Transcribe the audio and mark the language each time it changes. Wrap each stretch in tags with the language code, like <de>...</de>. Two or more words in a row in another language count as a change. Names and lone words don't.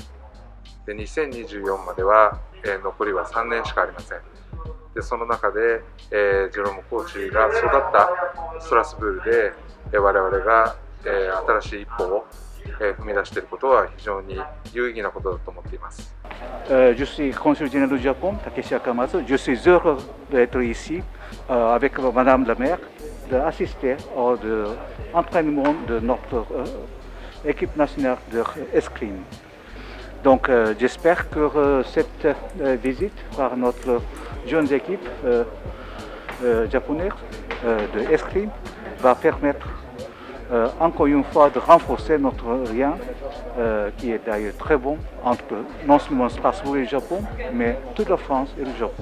<ja>で、2024までは、残りは3年しかありません。で、その中で、ジェロムコーチが育ったストラスブールで、我々が新しい一歩を踏み出していることは非常に有意義なことだと思っています。</ja> <fr>Je suis consul général du Japon, Takeshi Akamatsu. Je suis heureux d'être ici avec Madame la maire, d'assister au entraînement de notre équipe nationale d'escrime. Donc j'espère que cette visite par notre jeune équipe japonaise d'escrime va permettre encore une fois de renforcer notre lien, qui est d'ailleurs très bon entre non seulement Strasbourg et le Japon, mais toute la France et le Japon.</fr>